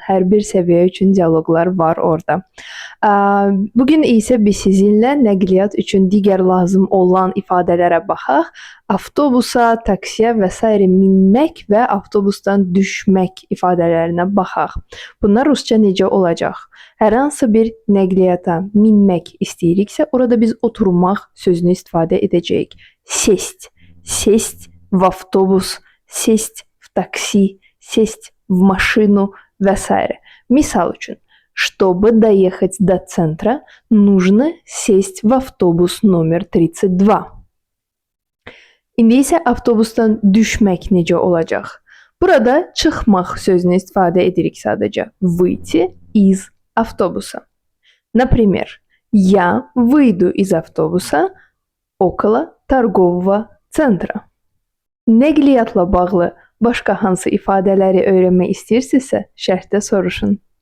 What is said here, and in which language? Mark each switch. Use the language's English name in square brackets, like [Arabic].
[Azerbaijani] Hər bir səviyyə üçün dialoqlar var orada. Bugün isə biz sizinlə nəqliyyat üçün digər lazım olan ifadələrə baxaq. Avtobusa, taksiyə və s. minmək və avtobusdan düşmək ifadələrinə baxaq. Bunlar rusca necə olacaq? Hər hansı bir nəqliyyata minmək istəyiriksə, orada biz oturmaq sözünü istifadə edəcəyik. [Russian] Сесть, сесть в автобус, сесть в такси, сесть в машину [Azerbaijani] və s. Misal üçün, [Russian] чтобы доехать до центра, нужно сесть в автобус номер 32. [Azerbaijani] İndi isə avtobusdan düşmək necə olacaq? Burada çıxmaq sözünü istifadə edirik sadəcə. [Russian] Выйти из автобуса. Например, я выйду из автобуса около торгового центра. [Azerbaijani] Nəqliyyatla bağlı başqa hansı ifadələri öyrənmək istəyirsinizsə, şərhdə soruşun.